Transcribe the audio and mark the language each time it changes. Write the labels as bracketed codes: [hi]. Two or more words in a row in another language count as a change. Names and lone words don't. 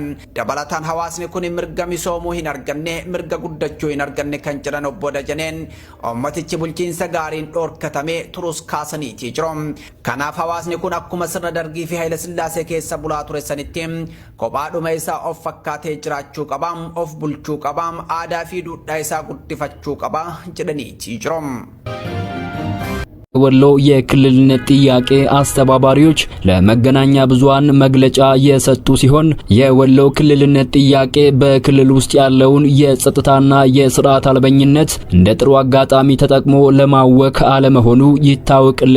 [om] Dabalataan hawaasni kun mirga misoomuu hin arganne, mirga guddachuu hin arganne kan jedhan obbo Dajaneen ummatichi bulchiinsa gaariin dhoorkatamee turus kaasaniitii jiru. Kanaaf hawaasni kun akkuma sirna Dargii fi Haayile Sillaasee keessa bulaa ture sanitti kophaadhuma isaa of fakkaatee jiraachuu qaba, of bulchuu qaba, aadaa fi duudhaa isaa guddifachuu qaba jedhaniitii jiru. [am] ወሎ የክልልነት ጥያቄ አስተባባሪዎች ለመገናኛ ብዙሃን መግለጫ የሰጡ ሲሆን የወሎ ክልልነት ጥያቄ በክልል ውስጥ ያለውን የጸጥታና የሥርዓት አልበኝነት እንደ ጥሩ አጋጣሚ ተጠቅሞ ለማወክ አለመሆኑ ይታወቅልን